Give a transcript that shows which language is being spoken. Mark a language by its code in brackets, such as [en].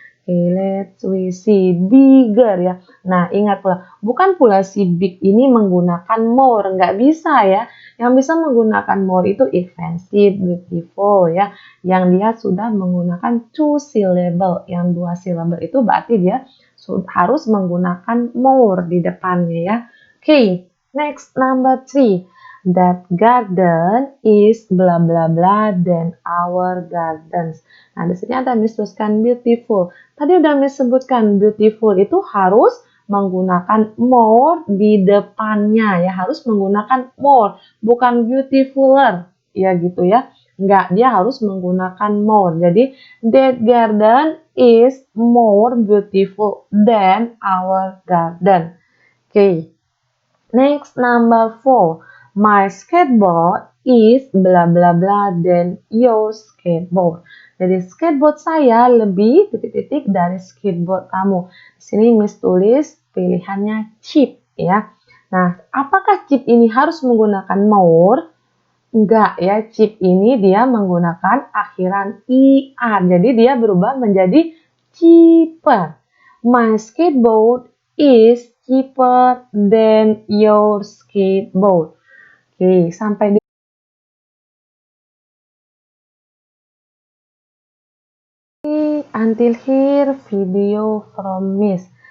[en] Okay, let's see. [id] Bigger ya. Nah, ingat pula, bukan pula si big ini menggunakan more. Nggak bisa ya. Yang bisa menggunakan more itu expensive, beautiful ya. Yang dia sudah menggunakan 2 syllable. Yang 2 syllable itu berarti dia harus menggunakan more di depannya ya. [en] Okay, next number 3. That garden is bla bla bla than our gardens. [id] Nah, di sini ada Miss tuliskan beautiful. Tadi udah Miss sebutkan beautiful itu harus menggunakan more di depannya ya, harus menggunakan more, bukan beautifuler. Ya gitu ya. Enggak, dia harus menggunakan more. Jadi [en] that garden is more beautiful than our garden. Okay. Next, number 4. My skateboard is bla bla bla than your skateboard. [id] Jadi skateboard saya lebih titik-titik dari skateboard kamu. Di sini Miss tulis pilihannya cheap ya. Nah, apakah cheap ini harus menggunakan more? Enggak ya, cheap ini dia menggunakan akhiran ir. Jadi dia berubah menjadi cheaper. [en] My skateboard is cheaper than your skateboard. Oke, [id] sampai di [en] until here video from Miss.